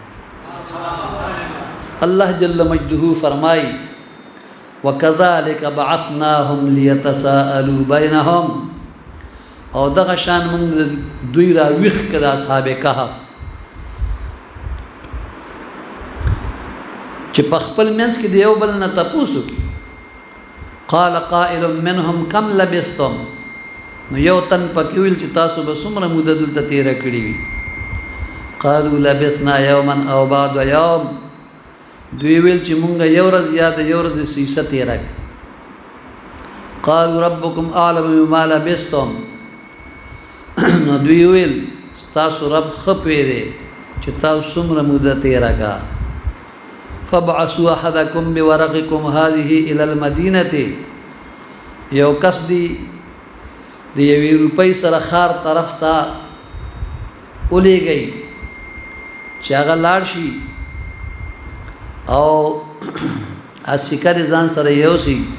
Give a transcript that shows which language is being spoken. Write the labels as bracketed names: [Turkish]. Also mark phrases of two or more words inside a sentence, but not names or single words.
[Pashto] الله [Arabic] جل مجده [Pashto] فرمای [Arabic] وکذالک بعثناهم لیتساءلوا بینهم، [Pashto] او دغه شان موږ دوی را ویښ کړه اصحاب کهف چې په خپل منځ کې د یو بل نه تپوس وکړي. [Arabic] قال قائل منهم کم لبثتم، [Pashto] نو یو تن پکې ویل چې تاسو به څومره موده دلته تېره کړې وي. [Arabic] قالوا لبثنا یوما او بعض یوم، [Pashto] دوی ویل چې مونږ یو ورځ یا د یو ورځې سیسه تېره کړه. [Arabic] قالوا ربکم اعلم بما لبثتم، [Pashto] نو دوی ویل ستاسو رب ښه پوهېږي چې تاسو څومره موده تېره کړه. [Arabic] فابعثوا احدکم بورقکم هذه الى المدینه، [Pashto] یو کس دی د یوې روپۍ سره خار طرف ته ولیږئ چې هغه لاړ شي او سکه د ځان سره یوسي.